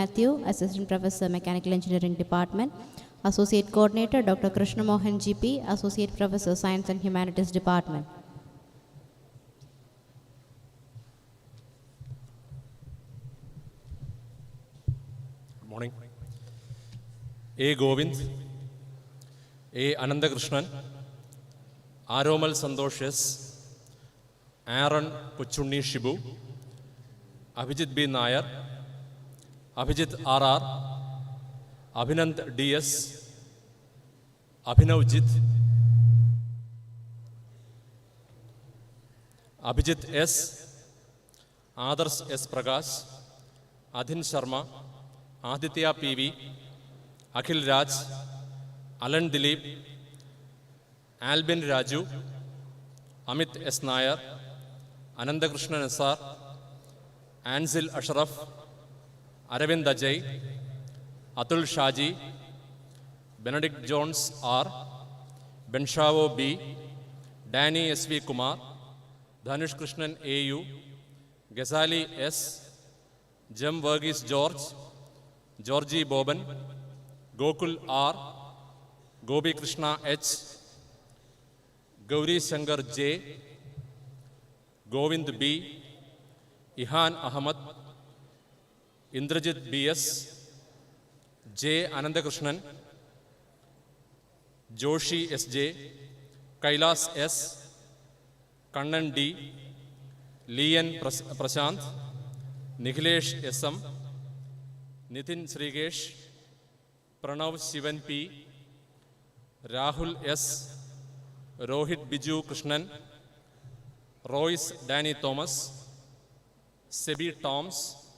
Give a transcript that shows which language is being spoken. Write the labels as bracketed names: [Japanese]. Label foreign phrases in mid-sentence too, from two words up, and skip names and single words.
[English] Matthew, Assistant Professor, Mechanical Engineering Department. Associate Coordinator, Dr. Krishna Mohan GP, Associate Professor, Science and Humanities Department. Good morning. A. Govind, A. Anandakrishnan, Aromal Sandosh S., Aaron Puchunni Shibu, Abhijit B. Nair, Abhijit R.R., Abhinand D.S., Abhinavjit, Abhijit S., Adars S. Prakash, Adhin Sharma, Aditya P.V., Akhil Raj, Alan Dilip, Albin Raju, Amit S. Nair, Anandakrishnan S.R., Anzil Ashraf, Aravind Ajay, Atul Shaji, Benedict Jones R., Benshavo B., Danny S.V. Kumar, Dhanush Krishnan A.U., Ghazali S., Jem Verghese George, Georgie Boban, Gokul R., Gopi Krishna H., Gauri Shankar J., Govind B., Ihan Ahmad, Indrajit B.S., J. Anandakrishnan, Joshi S.J., Kailas S., Kannan D., Lian Prashant, Nikhilesh S.M., Nitin Srigesh, Pranav Shivan P., Rahul S., Rohit Biju Krishnan, Royce Danny Thomas, Sebi Toms,